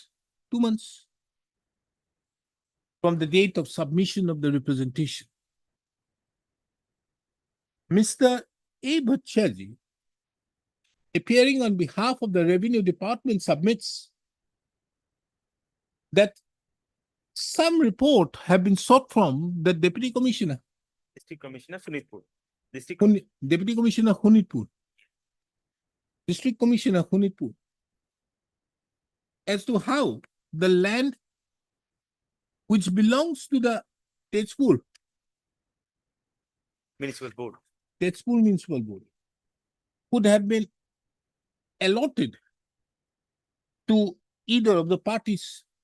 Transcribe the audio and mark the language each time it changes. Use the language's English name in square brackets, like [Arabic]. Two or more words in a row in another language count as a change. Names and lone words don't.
[English] 2 months from the date of submission of the representation. Mr. A. Bhattacharjee appearing on behalf of the Revenue Department submits that some report have been sought from the Deputy Commissioner, District Commissioner Sunitpur. District Deputy Commissioner Hunitpur, District Commissioner Hunitpur, as to how the land which belongs to the Tezpur Municipal Board. Tezpur Municipal Board could have been allotted to either of the parties.